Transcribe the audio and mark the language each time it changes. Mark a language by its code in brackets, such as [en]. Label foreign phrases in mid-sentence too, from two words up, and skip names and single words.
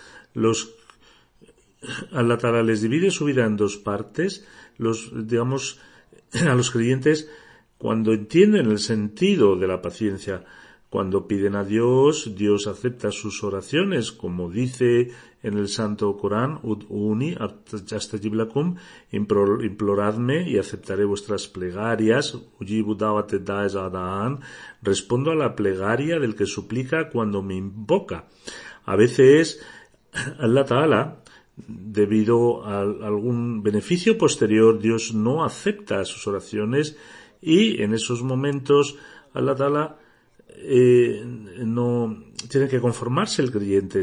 [ar] الله تعالى [es] les divide su vida en dos partes. A los creyentes, cuando entienden el sentido de la paciencia, cuando piden a Dios, Dios acepta sus oraciones, como dice en el Santo Corán, [ar] ادعوني أستجب لكم, [es] imploradme y aceptaré vuestras plegarias, [ar] أجيب دعوة الداع إذا دعان, [es] respondo a la plegaria del que suplica cuando me invoca. A veces [ar] الله تعالى, [es] debido a algún beneficio posterior, Dios no acepta sus oraciones, y en esos momentos [ar] الله تعالى [es] no tiene que conformarse el creyente.